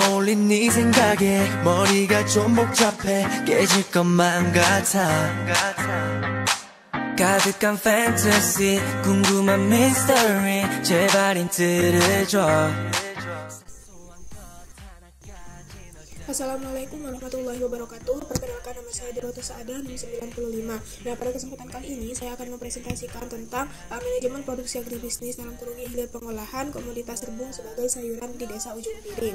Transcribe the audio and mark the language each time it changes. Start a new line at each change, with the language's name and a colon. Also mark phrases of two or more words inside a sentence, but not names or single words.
Korean: 홀린 네 생각에 머리가 좀 복잡해 깨질 것만 같아 가득한 fantasy 궁금한 mystery 제발 힌트를 줘.
Arabic: السلام عليكم ورحمة الله وبركاته.
Indonesian: Perkenalkan, nama saya Diroto Saada, NIM 95. Nah, pada kesempatan kali ini saya akan mempresentasikan tentang manajemen produksi agribisnis dalam kurung hilir pengolahan komoditas rebung sebagai sayuran di Desa Ujung Piring.